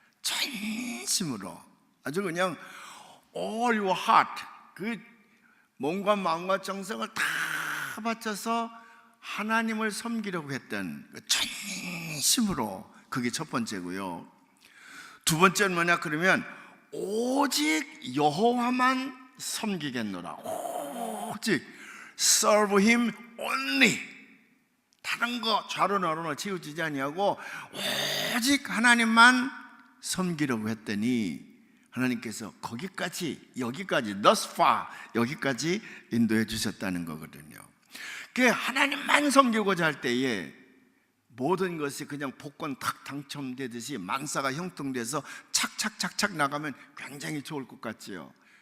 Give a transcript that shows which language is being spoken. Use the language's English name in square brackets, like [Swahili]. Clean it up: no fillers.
[Korean] 전심으로, 아주 그냥 all your heart, 그 몸과 마음과 정성을 다 바쳐서 하나님을 섬기려고 했던 전심으로, 그게 첫 번째고요. 두 번째는 뭐냐 그러면 오직 여호와만 섬기겠노라. [English] 오직 serve him only. [Korean] 다른 거 좌로 나로나 치우치지 아니하고 오직 하나님만 섬기려고 했더니 하나님께서 여기까지 thus far, 여기까지 인도해 주셨다는 거거든요. 그 하나님만 섬기고자 할 때에 모든 것이 그냥 복권 탁 당첨되듯이 만사가 형통돼서 착착착착 나가면 굉장히 좋을 것 같지요.